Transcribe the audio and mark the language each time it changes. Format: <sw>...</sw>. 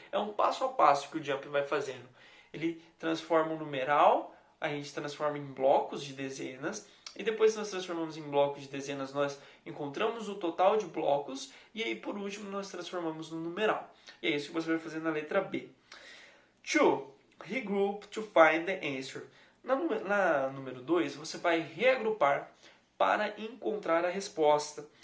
<pt>É um passo a passo que o Jump vai fazendo. Ele transforma o numeral, a gente transforma em blocos de dezenas, e depois que nós transformamos em blocos de dezenas, nós encontramos o total de blocos, e aí por último nós transformamos no numeral. E é isso que você vai fazer na letra B. 2.</pt> <en>Regroup to find the answer.</en> <pt>Na número 2, você vai reagrupar para encontrar a resposta.</pt>